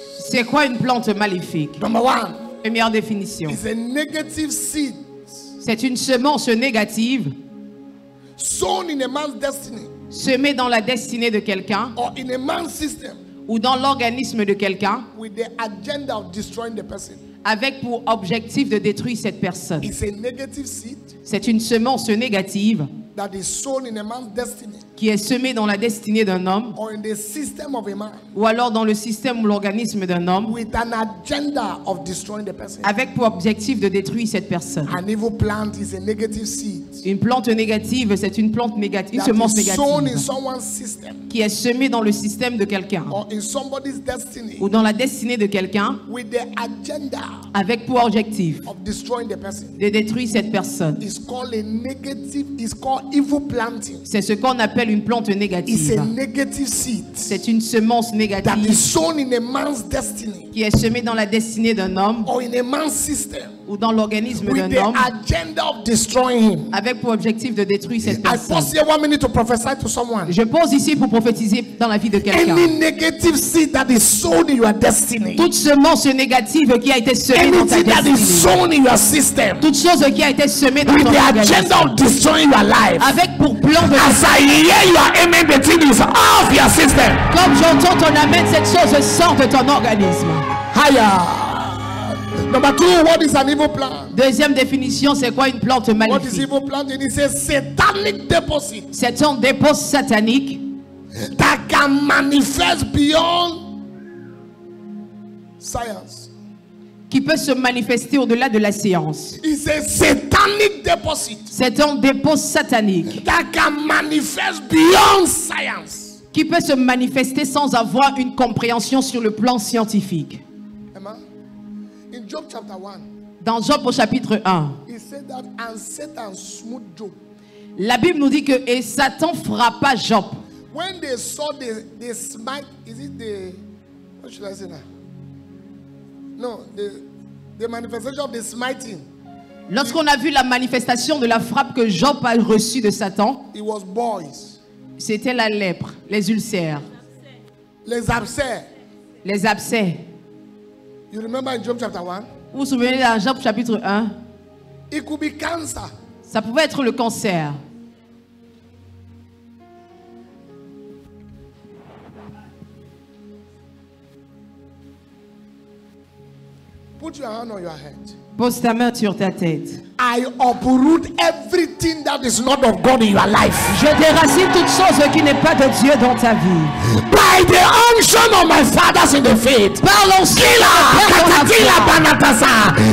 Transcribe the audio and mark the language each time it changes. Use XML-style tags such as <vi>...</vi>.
<fr>C'est quoi une plante maléfique?</fr> <en>Number one.</en> <fr>Première définition.</fr> <en>It's a negative seed.</en> <fr>C'est une semence négative</fr> <en>Sown in a man's destiny.</en> <fr>semée dans la destinée de quelqu'un</fr> <en>Or in a man's system.</en> <fr>ou dans l'organisme de quelqu'un</fr> <en>With the agenda of destroying the person.</en> <fr>avec pour objectif de détruire cette personne.</fr> <en>It's a negative seed</en> <fr>C'est une semence négative</fr> <en>that is sown in a man's destiny.</en> <fr>qui est semée dans la destinée d'un homme</fr> <en>Or in the system of a man.</en> <fr>ou alors dans le système ou l'organisme d'un homme</fr> <en>With an agenda of destroying the person.</en> <fr>avec pour objectif de détruire cette personne.</fr> <en>An evil plant is a negative seed.</en> <fr>Une plante négative, c'est une plante négative, une</fr> <en>That</en> <fr>semence</fr> <en>is sown in</en> <fr>négative</fr> <en>someone's system.</en> <fr>qui est semée dans le système de quelqu'un</fr> <en>Or in somebody's destiny.</en> <fr>ou dans la destinée de quelqu'un</fr> <en>With the agenda</en> <fr>avec pour objectif</fr> <en>of destroying the person.</en> <fr>de détruire cette personne.</fr> <en>It's called a negative, it's called evil planting.</en> <fr>C'est ce qu'on appelle une plante</fr> <en>It's a</en> <fr>négative.</fr> <en>negative seed</en> <fr>C'est une semence</fr> <en>that is</en> <fr>négative</fr> <en>sown in a man's destiny</en> <fr>qui est semée dans la destinée d'un homme</fr> <en>or in a man's system</en> <fr>ou dans l'organisme</fr> <en>with</en> <fr>d'un</fr> <en>the</en> <fr>homme</fr> <en>agenda of destroying him.</en> <fr>avec pour objectif de détruire cette</fr> <en>I</en> <fr>personne.</fr> <en>pause here 1 minute to prophesy to someone.</en> <fr>Je pose ici pour prophétiser dans la vie de quelqu'un.</fr> <en>Any negative seed that is sown in your destiny,</en> <fr>Toute semence négative qui a été semée dans ta</fr> <en>anything that is</en> <fr>destinée.</fr> <en>sown in your system</en> <fr>Toute chose qui a été semée dans</fr> <en>with</en> <fr>ton</fr> <en>the</en> <fr>organisme.</fr> <en>agenda of destroying your life,</en> <fr>Avec pour plan de...</fr> <en>as I hear your amen, the thing is off your system.</en> <fr>Comme j'entends ton amen, cette chose sort de ton organisme.</fr> <en>Higher. Number two, what is an evil plant?</en> <fr>Deuxième définition, c'est quoi une plante</fr> <en>What is</en> <fr>maléfique?</fr> <en>evil plant? It is a satanic deposit</en> <fr>C'est un dépôt satanique</fr> <en>that can manifest beyond science.</en> <fr>qui peut se manifester au-delà de la science.</fr> <en>It's a satanic deposit</en> <fr>C'est un dépôt satanique</fr> <en>that can manifest beyond science.</en> <fr>qui peut se manifester sans avoir une compréhension sur le plan scientifique.</fr> <en>Amen. In Job chapter 1,</en> <fr>Dans Job au chapitre 1,</fr> <en>he said that and Satan smote Job.</en> <fr>la Bible nous dit que et Satan frappa Job.</fr> <en>When they saw the smite, is it the, what should I say now? No, the manifestation of the smiting.</en> <fr>Lorsqu'on a vu la manifestation de la frappe que Job a reçue de Satan,</fr> <en>It was boys,</en> <fr>c'était la lèpre, les ulcères, les abcès. les abcès.</fr> <en>You remember in Job chapter 1?</en> <fr>Vous vous souvenez dans Job chapitre 1?</fr> <en>It could be cancer.</en> <fr>Ça pouvait être le cancer.</fr> <en>Put your hand on your head.</en> <fr>Pose ta main sur ta tête.</fr> <en>I uproot everything that is not of God in your life.</en> <fr>Je déracine toute chose qui n'est pas de Dieu dans ta vie.</fr> <en>By the unction of my fathers in the faith.</en> <fr>Par l'onction de mon Père dans la foi.</fr>